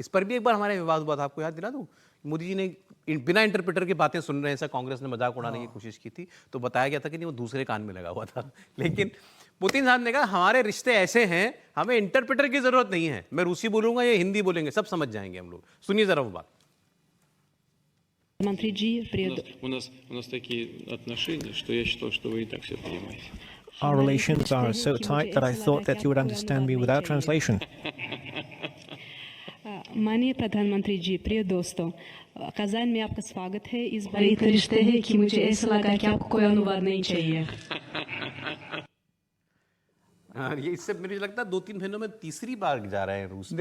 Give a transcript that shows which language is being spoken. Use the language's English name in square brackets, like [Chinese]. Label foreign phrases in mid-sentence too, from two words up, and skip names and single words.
[Hindi] इस पर भी एक बार हमारे विवाद हुआ था, आपको याद दिला दूं? मोदी जी ने बिना इंटरप्रेटर की बातें सुन रहे हैं, ऐसा कांग्रेस ने मजाक उड़ाने की कोशिश की थी, तो बताया गया था कि नहीं वो दूसरे कान में लगा हुआ था। लेकिन पुतिन साहब ने कहा हमारे रिश्ते ऐसे हैं, हमें इंटरप्रेटर की जरूरत नहीं है, मैं रूसी बोलूंगा या हिंदी बोलेंगे, सब समझ जाएंगे हम लोग। सुनिए जरा वो बात। Монтри [Russian] У нас такие отношения, что я считал, что вы и так все понимаете. [English] Our relations are so tight that I thought that you would understand me without translation. [Hindi] माननीय प्रधानमंत्री जी, प्रिय दोस्तों, कज़ान में आपका स्वागत है। इस बार इतने रिश्ते हैं कि मुझे ऐसा लगा कि आपको कोई अनुवाद नहीं चाहिए। ये इससे मुझे लगता है 2-3 महीनों में तीसरी बार जा रहे हैं रूस में।